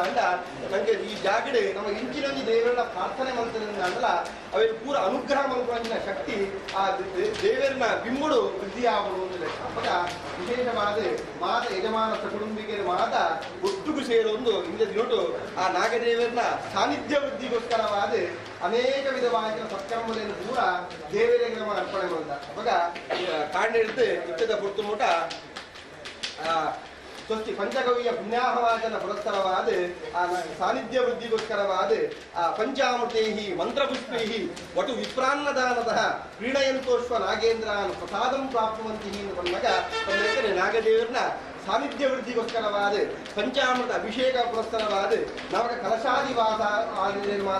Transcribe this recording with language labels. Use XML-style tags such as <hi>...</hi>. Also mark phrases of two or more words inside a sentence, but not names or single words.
<kn>ಅಂಡ ನನಗೆ ಈ ಜಾಗಡೆ ನಮ್ಮ ಇಂಚಿನೊಂದು ದೇವರನ್ನ ಪ್ರಾರ್ಥನೆ ಮಾಡ್ತಿರೋದ್ರಿಂದ ಅಂದಲ್ಲ ಅವೆಲ್ಲ ಪೂರ ಅನುಗ್ರಹ ಮಾಡ್ಕೊಳ್ಳೋಂಗಿನ ಶಕ್ತಿ ಆ ದೇವರನ್ನ ಬಿಂಬುಡು ವೃದ್ಧಿ ಆಗುವುದು ಒಂದು ಲೆಕ್ಕ ಅವಾಗ ವಿಶೇಷವಾದ ಮಾತ ಯಜಮಾನ ಕುಟುಂಬಿಕರ ಮಾತ ಒಟ್ಟಿಗೂ ಸೇರೊಂದು ಇಂದ ನೋಟು ಆ ನಾಗದೇವರನ್ನ ಸಾನ್ನಿಧ್ಯ ವೃದ್ಧಿಗೋಸ್ಕರವಾದ ಅನೇಕ ವಿಧವಾದ ಸತ್ಕರ್ಮಗಳನ್ನು ಕೂಡ ದೇವರಿಗೆ ನಮ್ಮ ಅರ್ಪಣೆ ಮಾಡ್ತಾರೆ ಅವಾಗ ಕಾಂಡ ಹಿಡಿದು ಇಟ್ಟದ ಪುಟ್ಟು ಮೂಟ ಸ್ವಸ್ತಿ ಪಂಚಗವಿಯ ಪುಣ್ಯಾಹವಾದನ ಪುರಸ್ಕರವಾದ ಆ ಸಾನ್ನಿಧ್ಯ ವೃದ್ಧಿಗೋಸ್ಕರವಾದ ಆ</kn> <sa>ಪಂಚಾಮೃತೈಹಿ ಮಂತ್ರಪುಷ್ಪೈಹಿ ವಟು ವಿಪ್ರಾನ್ನದಾನತಃ ಕ್ರೀಡಯಂತೋಶ್ವ ನಾಗೇಂದ್ರಾನ್ ಪ್ರಸಾದಂ ಪ್ರಾಪ್ನುವಂತಿ</sa> <kn>ಬಂದಾಗ ನಾಗದೇವರನ್ನ ಸಾನ್ನಿಧ್ಯ ವೃದ್ಧಿಗೋಸ್ಕರವಾದ ಪಂಚಾಮೃತ ಅಭಿಷೇಕ ಪುರಸ್ಕರವಾದ ನಮಗೆ ಕಲಶಾದಿವಾಸ ನಿರ್ಮಾಣ</kn>